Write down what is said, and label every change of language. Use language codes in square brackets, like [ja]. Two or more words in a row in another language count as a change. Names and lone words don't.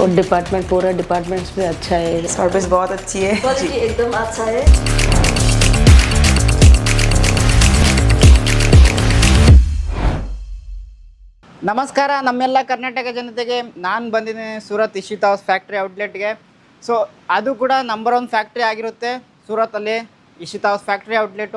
[hi] और डिपार्टमेंट पूरा डिपार्टमेंट्स भी अच्छा है. सर्विस बहुत अच्छी है. क्वालिटी एकदम अच्छा है. [kn] ನಮಸ್ಕಾರ ನಮ್ಮೆಲ್ಲ ಕರ್ನಾಟಕ ಜನತೆಗೆ. ನಾನು ಬಂದಿದ್ದೀನಿ ಸೂರತ್ ಇಶಿತಾ ಹೌಸ್ ಫ್ಯಾಕ್ಟ್ರಿ ಔಟ್ಲೆಟ್ಗೆ. ಸೊ ಅದು ಕೂಡ ನಂಬರ್ 1 ಫ್ಯಾಕ್ಟ್ರಿ ಆಗಿರುತ್ತೆ ಸೂರತಲ್ಲಿ, ಇಶಿತಾ ಹೌಸ್ ಫ್ಯಾಕ್ಟ್ರಿ ಔಟ್ಲೆಟು.